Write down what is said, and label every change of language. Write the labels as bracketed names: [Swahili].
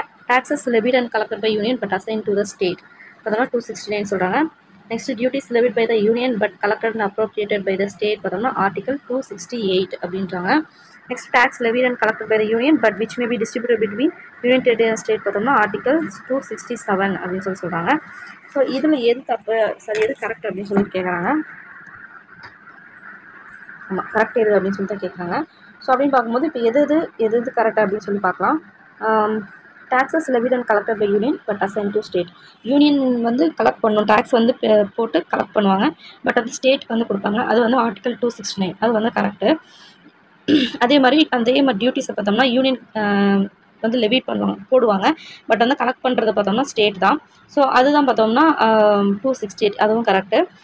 [English] Taxes levied and collected by union but assigned to the state. [Tamil] பார்த்தோம்னா 269 சொல்கிறாங்க. [English] next duties levied by the union but collected and appropriated by the state [Tamil] பார்த்தோம்னா article 268 அப்படின்றாங்க. [English] next tax levied and collected by the union but which may be distributed between union territory and state [Tamil] பார்த்தோம்னா article 267 அப்படின்னு சொல்கிறாங்க. So இதில் எது தப்பு சரி எது கரெக்ட் அப்படின்னு சொல்லி கேட்குறாங்க. ஆமாம், கரெக்ட் எது அப்படின்னு சொல்லி தான் கேட்குறாங்க. ஸோ அப்படின்னு பார்க்கும்போது இப்போ எது கரெக்டாக அப்படின்னு சொல்லி பார்க்கலாம். [English] Taxes levied and collected by union but assigned to state. [Tamil] Union வந்து கலெக்ட் பண்ணணும், டேக்ஸ் வந்து போட்டு கலெக்ட் பண்ணுவாங்க, பட் அது ஸ்டேட் வந்து கொடுப்பாங்க. அது வந்து ஆர்டிகல் 269 அது வந்து கரெக்டு. அதே மாதிரி டியூட்டிஸை பார்த்தோம்னா யூனியன் வந்து லெவிட் போடுவாங்க. பட் வந்து கலெக்ட் பண்ணுறது பார்த்தோம்னா ஸ்டேட் தான். ஸோ அதுதான் பார்த்தோம்னா 268 அதுவும் கரெக்டு.